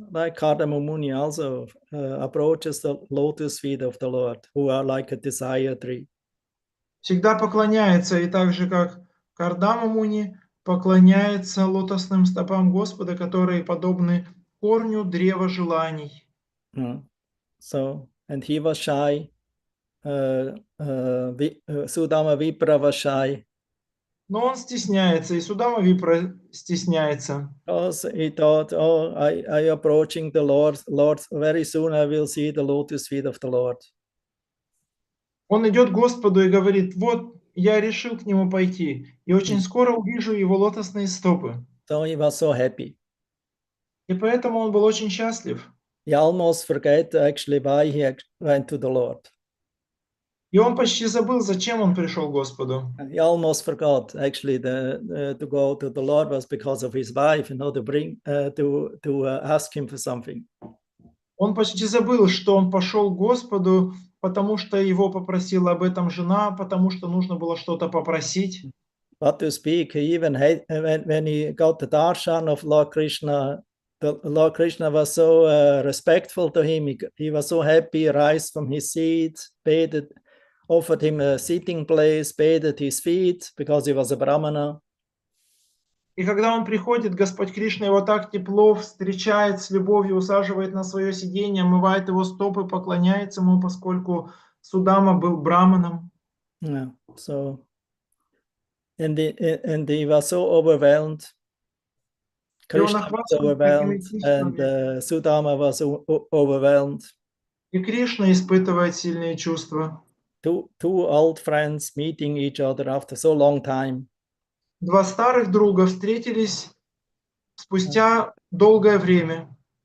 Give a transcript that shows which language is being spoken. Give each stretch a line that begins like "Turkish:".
English: Like Kardama Muni also approaches the lotus feet of the Lord, who are like a desire tree.
Russian: Всегда поклоняется, и так же, как Кардама Муни поклоняется лотосным стопам Господа, которые подобны корню древа желаний.
English: So, and he was shy. Sudama Vipra was shy.
Russian: Но он стесняется, и Судама Випра стесняется.
English: Because he thought, oh, I approaching the Lord. Very soon I will see the lotus feet of the Lord.
Russian: Он идет к Господу и говорит: вот я решил к нему пойти, и очень скоро увижу его лотосные стопы.
English: So he was so happy.
Russian: И поэтому он был очень счастлив.
English: He almost forgot actually why he went to the Lord.
Russian: И он почти забыл, зачем он пришел к Господу.
English: He almost forgot actually to go to the Lord was because of his wife, to bring to ask him for something.
Russian: Он почти забыл, что он пошел к Господу, потому что его попросила об этом жена, потому что нужно было что-то попросить.
English: What to speak, he even had, when he got the darshan of Lord Krishna, the Lord Krishna was so respectful to him. He was so happy, rise from his seat, bathed, offered him a sitting place, bathed his feet because he was a brahmana.
Russian: И когда он приходит, Господь Кришна его так тепло встречает, с любовью усаживает на свое сиденье, омывает его стопы, поклоняется ему, поскольку Судама был браманом.
English: Yeah, so and he was so overwhelmed. Krishna was overwhelmed, and Sudama was overwhelmed.
Russian: И Кришна испытывает сильные чувства.
English: Two old friends meeting each other after so long time.
Russian: Два старых друга встретились спустя долгое время.